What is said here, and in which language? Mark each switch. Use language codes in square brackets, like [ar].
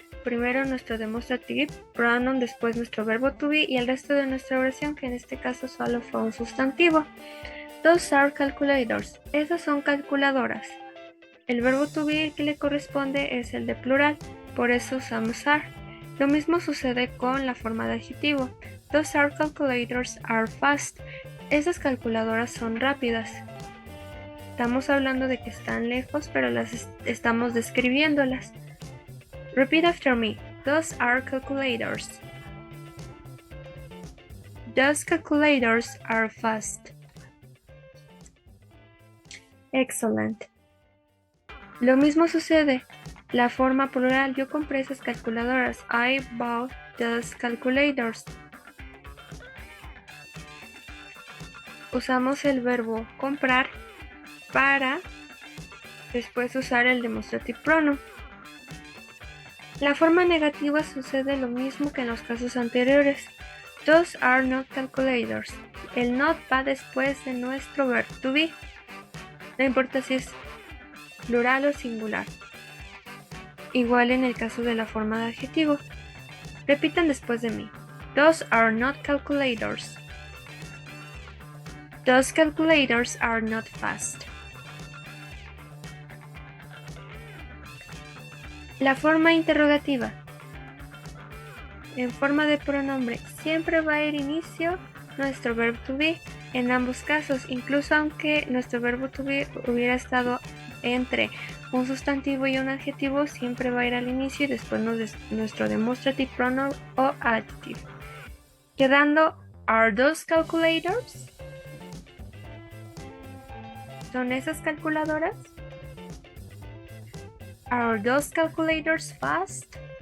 [es] Primero nuestro demonstrative pronoun, después nuestro verbo to be y el resto de nuestra oración, que en este caso solo fue un sustantivo. [en] Those are calculators. [es] Esas son calculadoras. El verbo to be que le corresponde es el de plural, por eso usamos are. Lo mismo sucede con la forma de adjetivo. [en] Those are calculators are fast. [es] Esas calculadoras son rápidas. Estamos hablando de que están lejos, pero las estamos describiéndolas. [en] Repeat after me. Those are calculators. Those calculators are fast. [es] Excellent. Lo mismo sucede. La forma plural, yo compré esas calculadoras. [en] I bought those calculators. [es] Usamos el verbo comprar para después usar el demonstrative pronoun. La forma negativa sucede lo mismo que en los casos anteriores. [en] Those are not calculators. [es] El not va después de nuestro verbo to be. No importa si es plural o singular. Igual en el caso de la forma de adjetivo. Repitan después de mí. [en] Those are not calculators. Those calculators are not fast. [es] La forma interrogativa. En forma de pronombre siempre va a ir inicio nuestro verbo to be en ambos casos, incluso aunque nuestro verbo to be hubiera estado entre un sustantivo y un adjetivo, siempre va a ir al inicio y después nuestro demonstrative pronoun o adjective. [en] Quedando, are those calculators? [es] ¿Son esas calculadoras? [en] Are those calculators fast?